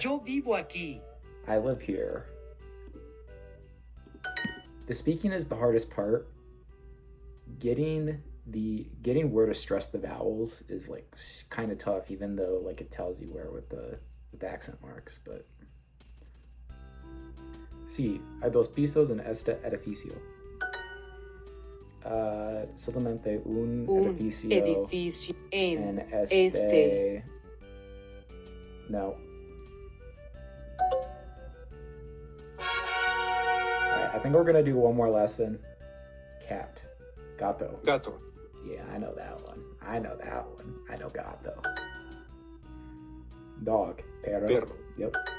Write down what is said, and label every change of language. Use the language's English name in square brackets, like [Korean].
[Spanish] Yo vivo aquí. [English] I live here. The speaking is the hardest part. Getting where to stress the vowels is like kind of tough, even though like it tells you where with the accent marks. But [Spanish] sí, hay dos pisos en este edificio. Solamente un edificio en este. No. [English] Alright, I think we're gonna do one more lesson. Cat. Gato. [Spanish] Gato. [English] Yeah, I know that one. I know gato. Dog. Perro. [Spanish] Perro. [English] Yep.